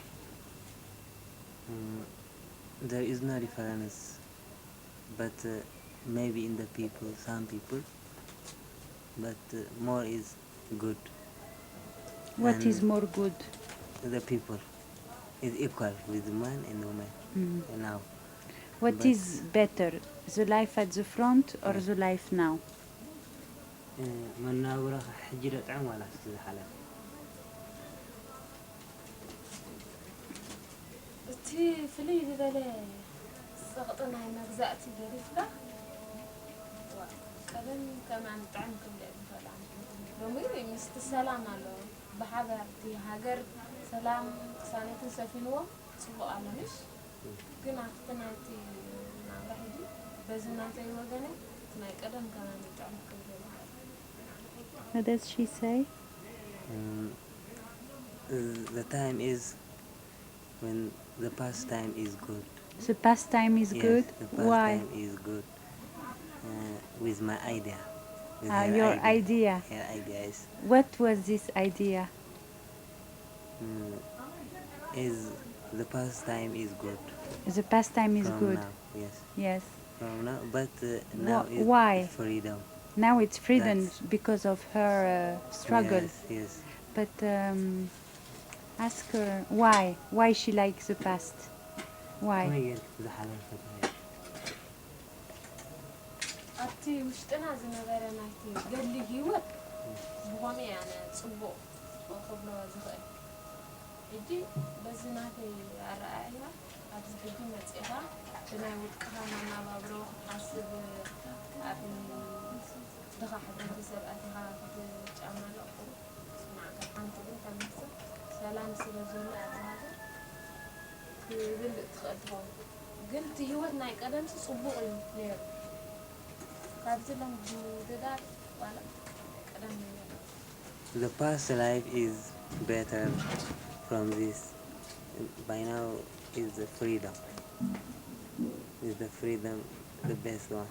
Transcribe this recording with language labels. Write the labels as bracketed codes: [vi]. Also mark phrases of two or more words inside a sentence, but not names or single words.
[en] there is no difference but maybe in the people some people but more is good. What is more good? The people is equal with the man and woman now. What is better, the life at the front or the life now? [ti] መናብራ ሕጂ ደጥዕም ዋላ ዝሓለፈ እቲ ፍልይ ዝበለ ፀቕጢ ናይ መግዛእቲ ገሪፍካ ቀደም ከማን ጥዕም ክብልዕ ዝኽእል ሎሚ ምስቲ ሰላም ኣሎ ብሓባር እቲ ሃገር ሰላም ቅሳነትን ሰፊንዎ ፅቡቕ ኣሎ ምሽ ግን ኣብቲ ናይቲ ናብራ ሕጂ በዚ ናተይ ወገነ ናይ ቀደም ከማን ጥዕም ክብልዕ [en] What does she say? The time is when the past time is good. The past time is yes, good? The past Why? time is good with my idea. With Your idea. Her idea is. What was this idea? Is the past time is good. The past time is from good. Now, yes. Yes. From now, but now is why? Freedom. Now it's freedom because of her struggle. Yes, yes. But ask her why she likes the past. Why? [ti] ኣብቲ ውሽጥና ዝነበረ ናይቲ ገድሊ ሂወት ብኸመይ ኣነ ፅቡቕ ክብሎ ዝኽእል ሕጂ በዚ ናተይ ኣረኣእያ ኣብዚ ሕጂ መፂኻ ብናይ ውድቅኻ መናባብሮ ክትሓስብ ኣብ ድኻ ሕብረተሰብ ኣቲኻ ክትጫማለቑ ስማዕካ ሓንቲ ግን ተመስል ሰላም ስለ ዘሎ ኣብ ሃገር ክብልእ ትኽእል ትኸውን ግን እቲ ሂወት ናይ ቀደምሲ ፅቡቕ እዩ ነይሩ [en] The past life is better from this. By now is the freedom. Is the freedom the best one?